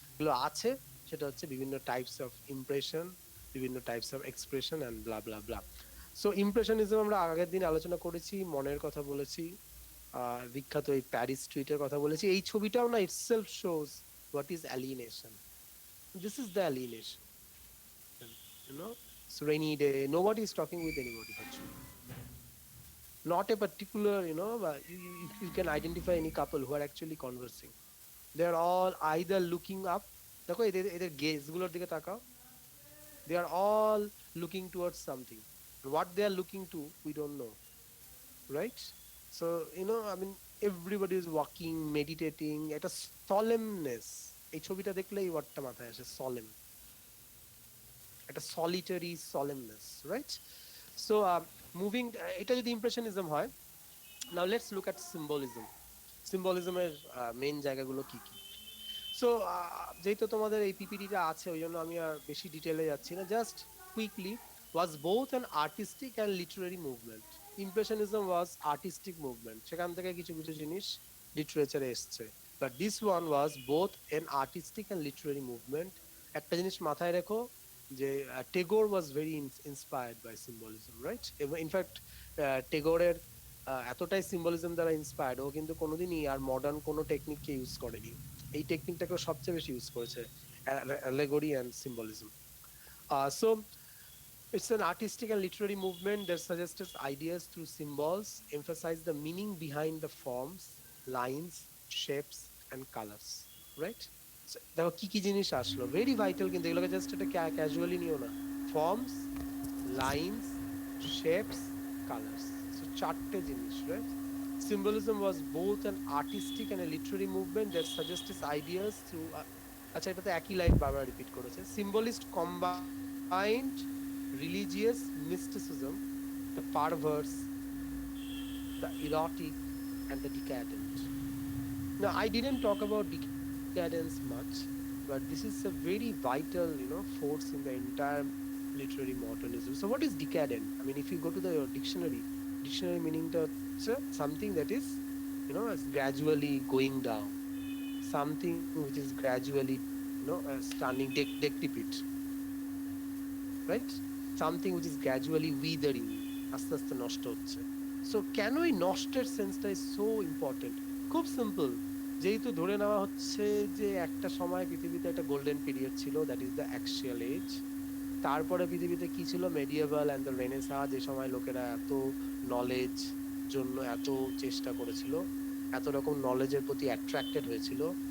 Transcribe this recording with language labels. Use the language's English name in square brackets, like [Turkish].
[Bangla] এগুলো আছে, সেটা হচ্ছে বিভিন্ন টাইপস অফ ইমপ্রেশন, বিভিন্ন types of expression and blah blah blah. So impressionism আমরা আগের দিন আলোচনা করেছি, মনের কথা বলেছি, বিখ্যাত এই প্যারিস টুইটের কথা বলেছি। এই ছবিটাও না [English] Itself shows what is alienation. This is the alienation, you know. It's rainy day, nobody is talking with anybody actually. Not a particular, but you can identify any couple who are actually conversing. They are all either looking up, [Bangla] দেখো এদের gauge গুলোর দিকে তাকাও, [English] they are all looking towards something. What they are looking to, we don't know, right? So I mean, everybody is walking, meditating, [Bangla] একটা solemnness, এই ছবিটা দেখলে এই ওয়ার্ডটা মাথায় আসে, [English] solemn, একটা solitary solemnness, right? So moving, [Bangla] এটা যদি ইমপ্রেশনিজম হয়, [English] now let's look at symbolism. [Bangla] সিম্বলিজমের main জায়গাগুলো কি কি? সো যেহেতু তোমাদের এই পিপিটিটা আছে, ওই জন্য আমি আর বেশি ডিটেলে যাচ্ছি না, just quickly, [English] was both an artistic and literary movement. Impressionism was artistic movement, [Bangla] সেখান থেকে কিছু কিছু জিনিস লিটারেচারে এসছে, [English] but this one was both an artistic and literary movement. [Bangla] একটা জিনিস মাথায় রেখো যে [English] Tagore was very inspired by symbolism, right? [Bangla] In fact টেগোরের এতটাই সিম্বলিজম দ্বারা ইন্সপায়ার্ড, ও কিন্তু কোনোদিনই আর মডার্ন কোনো টেকনিককে ইউজ করেনি, এই টেকনিকটাকে সবচেয়ে বেশি ইউজ করেছে, [English] Allegory and symbolism. So it's an artistic and literary movement that suggests ideas through symbols, emphasize the meaning behind the forms, lines, shapes and colors, right? [Bangla] So দেখো কি কি জিনিস আসলো, ভেরি ভাইটাল, কিন্তু এগুলোকে জাস্ট এটা casually নিও না। [English] forms, lines, shapes, colours, so [Bangla] চারটে জিনিস, [English] Right? Symbolism was both an artistic and a literary movement that suggests ideas through [Bangla] আচ্ছা, এটা তো একই লাইন বারবার রিপিট করেছে। [English] Symbolist combined religious mysticism, the perverse, the erotic and the decadent. Now I didn't talk about decadence much, but this is a very vital force in the entire literary modernism. So what is decadent? I mean, if you go to the dictionary meaning to something that is is gradually going down, something which is gradually turning decrepit, right? Something which is gradually withering, [Bangla] আস্তে আস্তে নষ্ট হচ্ছে। So কেন এই নষ্টের সেন্সটা is so important? খুব simple, যেহেতু ধরে নেওয়া হচ্ছে যে একটা সময় পৃথিবীতে একটা গোল্ডেন পিরিয়ড ছিল, [English] That is the axial age. [Bangla] তারপরে পৃথিবীতে কি ছিল? মেডিয়েভাল অ্যান্ড দ্য রেনেসাঁ, যে সময় লোকেরা এত নলেজ জন্য এত চেষ্টা করেছিল, এত রকম নলেজের প্রতি অ্যাট্রাক্টেড হয়েছিল।